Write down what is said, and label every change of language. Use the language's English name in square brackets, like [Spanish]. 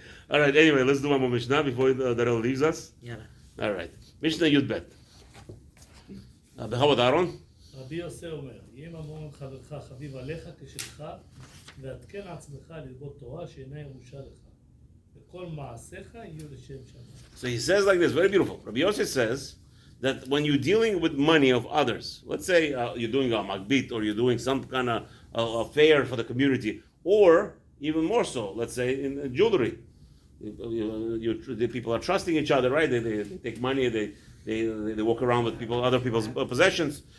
[English] All right, anyway, let's do one more Mishnah before Darrell leaves us. Yeah. All right. Mishnah Yud Bet. [Hebrew] בכבוד אהרון? רבי יוסי אומר, יהיה ממון חברך חביב עליך כשלך, ועדכן עצמך ללמוד תורה שאינה ירושה לך. וכל מעשיך יהיו לשם שמיים. [English] So he says like this, very beautiful. Rabbi Yossi says that when you're dealing with money of others, let's say you're doing a magbit or you're doing some kind of affair for the community, or even more so, let's say in jewelry. The people are trusting each other, right? They take money, they walk around with other people's possessions.